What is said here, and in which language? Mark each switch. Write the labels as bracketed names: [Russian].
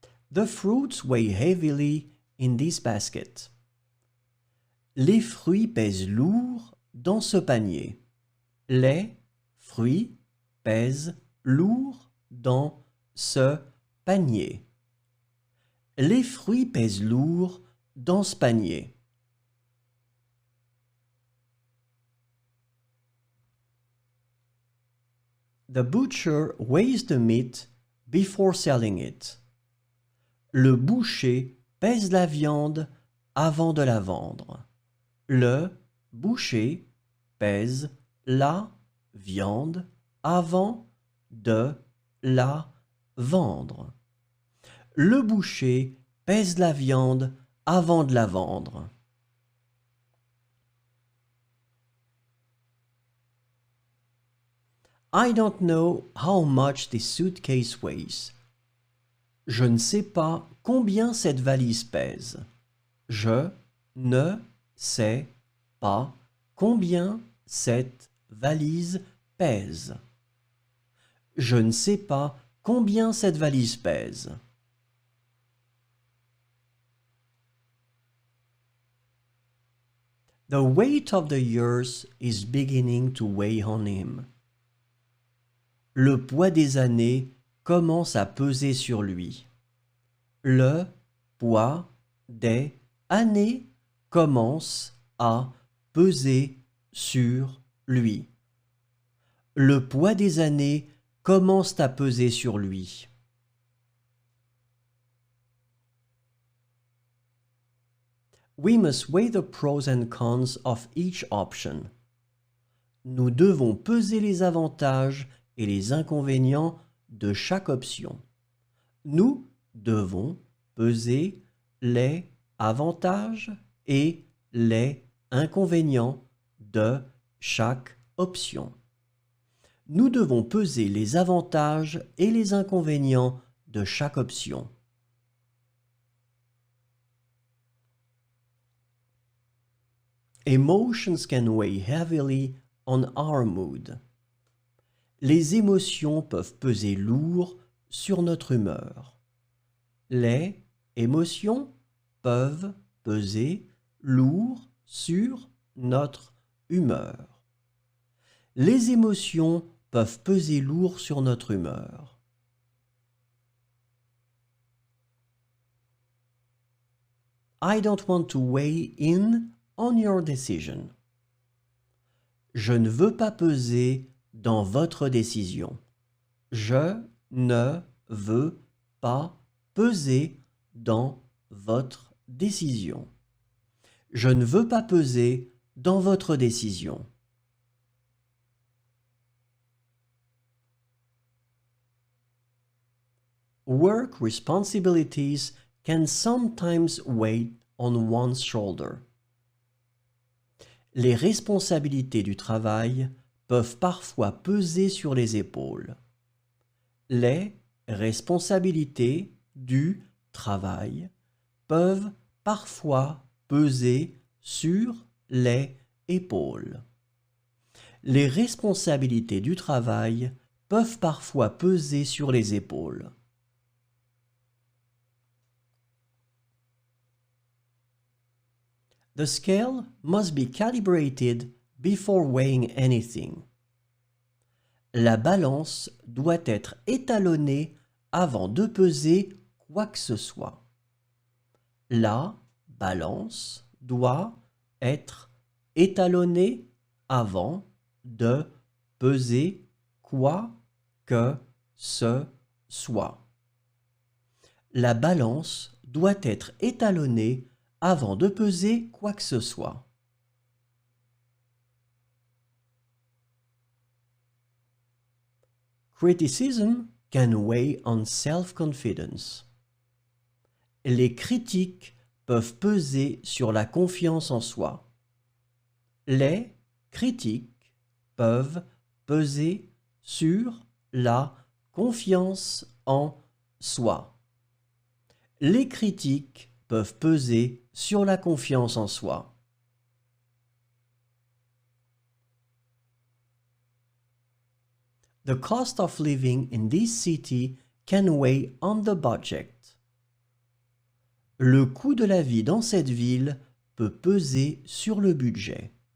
[English] The fruits weigh heavily in this basket. [French] Les fruits pèsent lourd dans ce panier. Les fruits pèsent lourd dans ce panier. Les fruits pèsent lourd dans ce panier. [English] The butcher weighs the meat before selling it. [French] Le boucher pèse la viande avant de la vendre. Le boucher pèse la viande avant de la vendre. Le boucher pèse la viande avant de la vendre. [English] I don't know how much this suitcase weighs. [French] Je ne sais pas combien cette valise pèse. Je ne sais pas combien cette valise pèse. Je ne sais pas combien cette valise pèse. [English] The weight of the years is beginning to weigh on him. [French] Le poids des années commence à peser sur lui. Le poids des années commence à peser sur lui. Le poids des années commence à peser sur lui. [English] We must weigh the pros and cons of each option. [French] Nous devons peser les avantages et les inconvénients de chaque option. Nous devons peser les avantages et les inconvénients de chaque option. Nous devons peser les avantages et les inconvénients de chaque option. [English] Emotions can weigh heavily on our mood. [French] Les émotions peuvent peser lourd sur notre humeur. Les émotions peuvent peser lourd sur notre humeur. Les émotions peuvent peser lourd sur notre humeur. [English] I don't want to weigh in on your decision. [French] Je ne veux pas peser dans votre décision. Je ne veux pas peser dans votre décision. Je ne veux pas peser dans votre décision. [English] Work responsibilities can sometimes weigh on one's shoulder. [French] Les responsabilités du travail peuvent parfois peser sur les épaules. Les responsabilités du travail peuvent parfois peser sur les épaules. Les responsabilités du travail peuvent parfois peser sur les épaules. [English] The scale must be calibrated before weighing anything. [French] La balance doit être étalonnée avant de peser quoi que ce soit. La balance doit être étalonnée avant de peser quoi que ce soit. La balance doit être étalonnée avant de peser quoi que ce soit. [English] Criticism can weigh on self-confidence. [French] Les critiques peuvent peser sur la confiance en soi. Les critiques peuvent peser sur la confiance en soi. Les critiques peuvent peser sur la confiance en soi. [English] The cost of living in this city can weigh on the budget. [French] Le coût de la vie dans cette ville peut peser sur le budget.